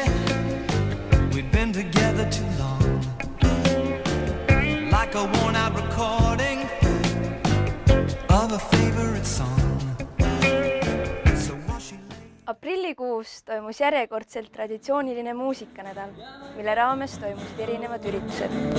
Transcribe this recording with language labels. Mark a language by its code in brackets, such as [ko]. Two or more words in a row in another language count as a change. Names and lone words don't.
[en] We'd been together too long. Like a worn-out recording of a favorite song. So while she lay... [et] Aprillikuus toimus järjekordselt traditsiooniline muusikanädal, mille raames toimusid erinevad üritused.